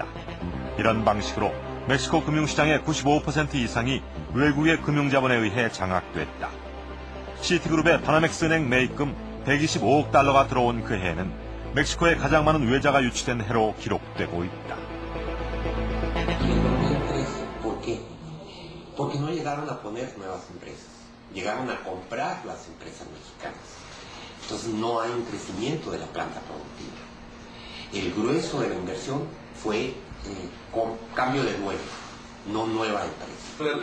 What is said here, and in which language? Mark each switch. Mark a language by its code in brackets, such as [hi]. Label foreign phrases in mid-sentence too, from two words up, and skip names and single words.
[ko] 이런 방식으로 멕시코 금융시장의 95% 이상이 외국의 금융자본에 의해 장악됐다. 시티그룹의 바나맥스 은행 매입금 125억 달러가 들어온 그 해에는 멕시코에 가장 많은 외자가 유치된 해로 기록되고 있다. [es] ¿Por qué? Porque no llegaron a poner nuevas empresas, llegaron a comprar las empresas mexicanas. Entonces no hay un crecimiento de la planta productiva. El grueso de la inversión fue con cambio de dueño, no nueva empresa.